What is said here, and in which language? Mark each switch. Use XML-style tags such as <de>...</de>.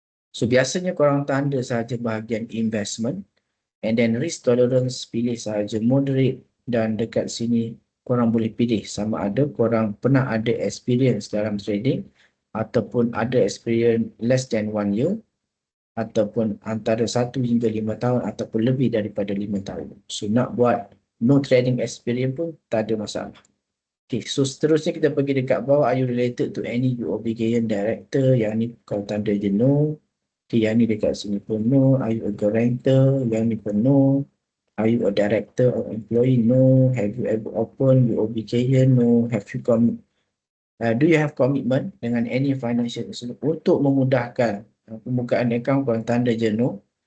<ms>So biasanya korang tanda sahaja bahagian investment,</ms> <en>and then risk tolerance</en> <ms>pilih sahaja moderate, dan dekat sini korang boleh pilih sama ada korang pernah ada experience dalam trading ataupun ada experience</ms> <en>less than 1 year</en> <ms>ataupun antara 1 hingga 5 tahun ataupun lebih daripada 5 tahun. So nak buat no trading experience pun tak ada masalah.</ms> <en>Okay, so</en> <ms>seterusnya kita pergi dekat bawah,</ms> <en>are you related to any UOB Kay Hian director?</en> <ms>Yang ni kau tanda je no. Okay, yang ni dekat sini pun no.</ms> <en>Are you a guarantor?</en> <ms>Yang ni pun</ms> <en>no. Are you a director or employee? No. Have you ever opened UOB Kay Hian? No. Do you have commitment</en> <ms>dengan</ms> <en>any financial institution?</en> <ms>Untuk memudahkan pembukaan akaun, korang tanda je no.</ms>